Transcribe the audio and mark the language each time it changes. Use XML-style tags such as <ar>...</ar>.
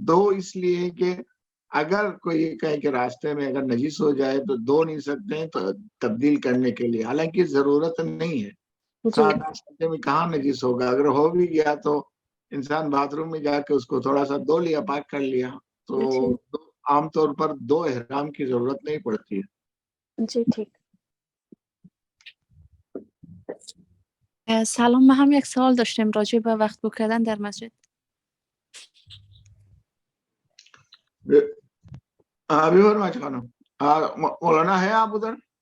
<ur>2 اس لیے کہ اگر کوئی یہ کہے کہ راستے میں اگر نجس ہو جائے تو 2 نہیں سکتے ہیں تو تبدیل کرنے کے لیے, حالانکہ ضرورت نہیں ہے. 7 گھنٹے میں کہاں نجس ہوگا, اگر ہو بھی گیا تو انسان باتھ روم میں جا کے اس کو تھوڑا سا دھو لیا, پاک کر لیا, تو عام طور پر 2 احرام کی ضرورت نہیں پڑتی ہے. جی ٹھیک.</ur> <fa>سلام، ما هم یک سوال داشتیم راجع به وقت بو کردن در مسجد.</fa> <ur>ابھی فرمائش خانم مولانا ہے آپ ادھر؟</ur>